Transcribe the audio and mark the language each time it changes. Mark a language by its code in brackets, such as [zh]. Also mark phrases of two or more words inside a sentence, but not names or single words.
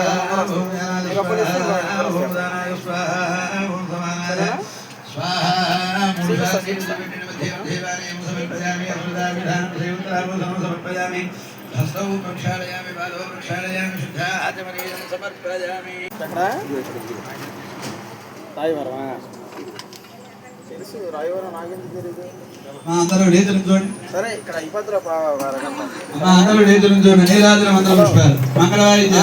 [sa] ओम ज्ञानाय स्वाहा। ओम दानाय स्वाहा। ओम समानाय स्वाहा। मूषास्य देवालयं समर्पयामि। अमृताभिधानं सेवत्रावं समर्पयामि। हस्तौ प्रक्षालयामि। पादौ प्रक्षालयामि। शुद्धाचमनीयं समर्पयामि। [te] రాయవరం తెలుసు. రాయవరం నాగేంద్ర తెలియదు. అందరూ లేచరు చూడండి. సరే ఇక్కడ ఇబ్బందులు అందరూ లేచరు చూడండి. నీరాజన మంత్ర పుష్పాలు మంగళవారి